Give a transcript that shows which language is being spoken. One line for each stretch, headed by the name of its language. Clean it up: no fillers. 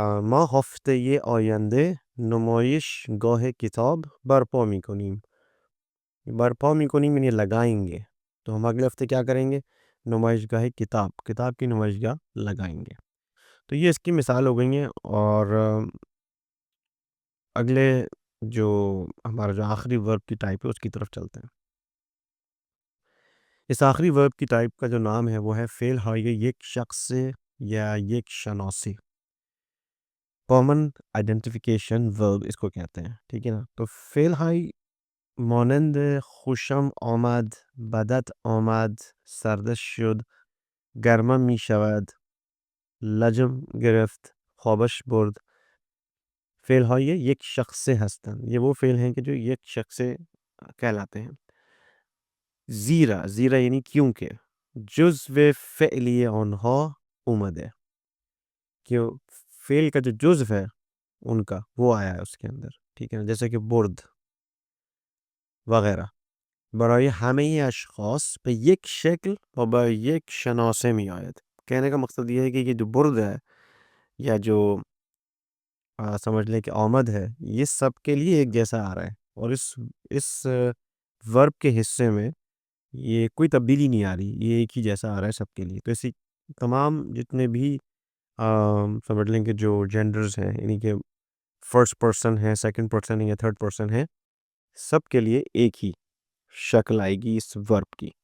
Persian: ما هفته آینده نمایش گاه کتاب برپا میکنیم. برپا میکنیم
Urdu: یعنی لگائیں گے. تو ہم اگلے ہفتے کیا کریں گے؟ نمائش گاہ کتاب کی نمائش گاہ لگائیں گے. تو یہ اس کی مثال ہو گئی ہیں. اور اگلے جو ہمارا جو آخری ورب کی ٹائپ ہے اس کی طرف چلتے ہیں. اس آخری ورب کی ٹائپ کا جو نام ہے وہ ہے
Persian: فعل های یک شخص یا یک شناسی.
Urdu: کامن آئیڈینٹیفیکیشن ورب اس کو کہتے ہیں. ٹھیک ہے نا.
Persian: تو فعل های مانند خوشم آمد بدت آمد سردش شد گرمم می شود لجم گرفت خوابش برد. فعل های یک شخص سے هستند.
Urdu: یہ وہ فعل ہیں کہ جو یک شخص سے کہلاتے ہیں. زیرا یعنی کیونکہ
Persian: جزو فعلی آنها اومده
Urdu: کہ فعل کا جو جزو ہے ان کا وہ آیا ہے اس کے اندر. ٹھیک ہے نا. جیسے کہ برد وغیرہ.
Persian: برای همه اشخاص به یک شکل و به یک شناسه می آید.
Urdu: کہنے کا مقصد یہ ہے کہ یہ جو برد ہے یا جو سمجھ لیں کہ آمد ہے یہ سب کے لیے ایک جیسا آ رہا ہے. اور اس ورب کے حصے میں یہ کوئی تبدیلی نہیں آ رہی. یہ ایک ہی جیسا آ رہا ہے سب کے لیے. تو اسی تمام جتنے بھی سمجھ لیں کہ جو جینڈرز ہیں یعنی کہ فرسٹ پرسن ہے سیکنڈ پرسن ہے یا تھرڈ پرسن ہے سب کے لیے ایک ہی شکل آئے گی اس ورب کی.